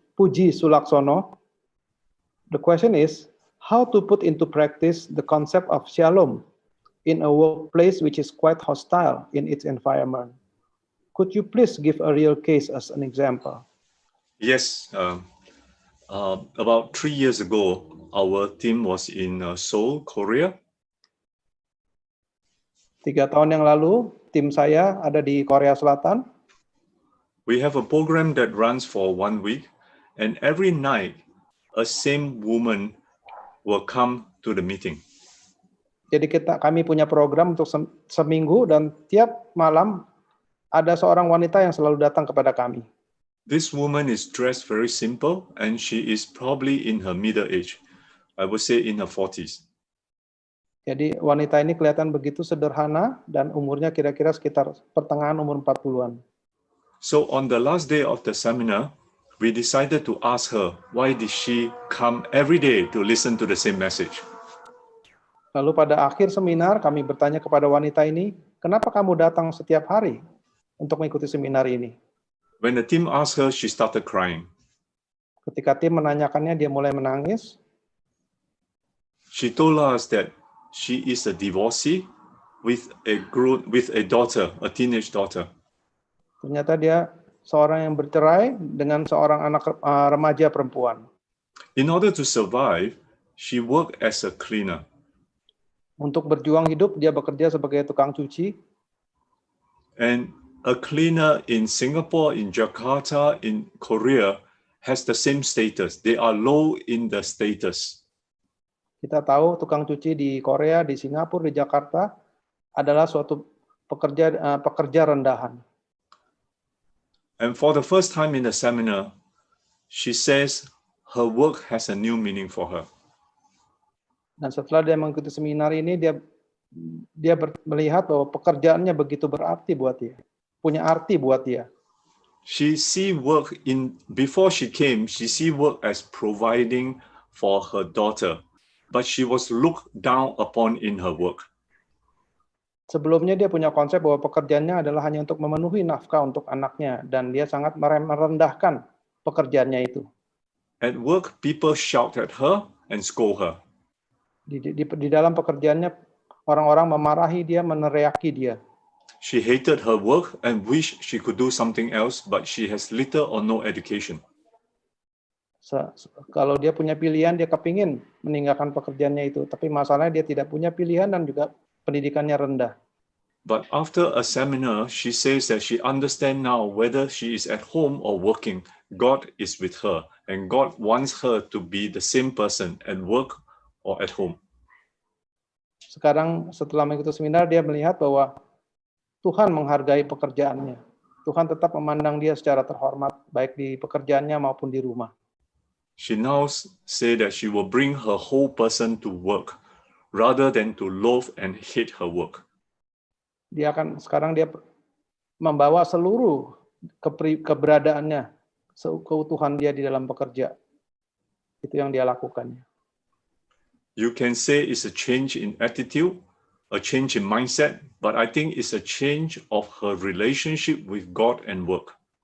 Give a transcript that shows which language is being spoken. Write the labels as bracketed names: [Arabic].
[English] Puji Sulaksono. The question is, how to put into practice the concept of shalom in a workplace which is quite hostile in its environment? Could you please give a real case as an example? Yes. About 3 years ago, our team was in Seoul, Korea. [Indonesian] 3 tahun yang lalu, tim saya ada di Korea Selatan. [English] We have a program that runs for 1 week, and every night, a same woman will come to the meeting. [Indonesian] Jadi kami punya program untuk seminggu, dan tiap malam ada seorang wanita yang selalu datang kepada kami. [English] This woman is dressed very simple, and she is probably in her middle age. I would say in her 40s. [Indonesian] Jadi wanita ini kelihatan begitu sederhana dan umurnya kira-kira sekitar pertengahan umur 40-an. [English] So on the last day of the seminar, we decided to ask her, why did she come every day to listen to the same message? [Indonesian] Lalu pada akhir seminar kami bertanya kepada wanita ini, kenapa kamu datang setiap hari untuk mengikuti seminar ini? [English] When the team asked her, she started crying. [Indonesian] Ketika tim menanyakannya, dia mulai menangis. [English] She told us that she is a divorcee with a daughter, a teenage daughter. [Indonesian] Ternyata dia seorang yang bercerai dengan seorang anak remaja perempuan. [English] In order to survive, she worked as a cleaner. [Indonesian] Untuk berjuang hidup, dia bekerja sebagai tukang cuci. [English] And a cleaner in Singapore, in Jakarta, in Korea has the same status. They are low in the status. [Indonesian] Kita tahu tukang cuci di Korea, di Singapura, di Jakarta adalah suatu pekerja rendahan. [English] And for the first time in the seminar, she says her work has a new meaning for her. [Indonesian] Dan setelah dia mengikuti seminar ini, dia melihat bahwa pekerjaannya begitu berarti buat dia, punya arti buat dia. [English] She see work before she came, she see work as providing for her daughter, but she was looked down upon in her work. [Indonesian] Sebelumnya dia punya konsep bahwa pekerjaannya adalah hanya untuk memenuhi nafkah untuk anaknya, dan dia sangat merendahkan pekerjaannya itu. [English] At work, people shout at her and scold her. [Indonesian] Di dalam pekerjaannya, orang-orang memarahi dia, meneriaki dia. [English] She hated her work and wished she could do something else, but she has little or no education. [Indonesian] Kalau dia punya pilihan, dia kepingin meninggalkan pekerjaannya itu. Tapi masalahnya dia tidak punya pilihan dan juga pendidikannya rendah. [English] But after a seminar, she says that she understands now whether she is at home or working, God is with her. And God wants her to be the same person at work or at home. [Indonesian] Sekarang setelah mengikuti seminar, dia melihat bahwa Tuhan menghargai pekerjaannya. Tuhan tetap memandang dia secara terhormat, baik di pekerjaannya maupun di rumah. [English] She now say that she will bring her whole person to work, rather than to loathe and hate her work. [Indonesian] Sekarang dia membawa seluruh keberadaannya, keutuhan dia di dalam bekerja. Itu yang dia lakukannya. [English] You can say it's a change in attitude, a change in mindset, but I think it's a change of her relationship with God and work.